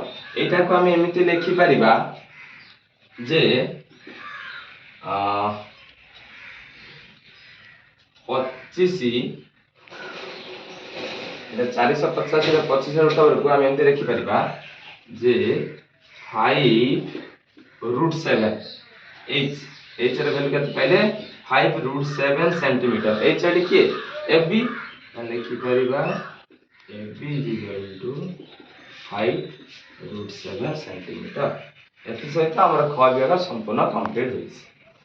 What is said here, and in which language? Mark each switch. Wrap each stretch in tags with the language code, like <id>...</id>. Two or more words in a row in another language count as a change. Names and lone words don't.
<or>ଏଇଟାକୁ ଆମେ ଏମିତି ଲେଖି ପାରିବା ଯେ 25 এটা 485 ର 25 ର</or> <en>root over</en> <or>କୁ ଆମେ ଏମିତି ଲେଖି ପାରିବା ଯେ 5 ରୁଟ 7 h ର ଭ୍ୟାଲୁ କେତେ ପାଇଲେ 5 ରୁଟ 7 ସେଣ୍ଟିମିଟର।</or> <en>h ଏଠି କିଏ fb ଲେଖି ପାରିବା fb is equal to 5 ରୁଟ 7 ସେଣ୍ଟିମିଟର। ଏଥି ସହିତ ଆମର খ ବିଭାଗ ସମ୍ପୂର୍ଣ୍ଣ କମ୍ପ୍ଲିଟ ହୋଇଛି।</en>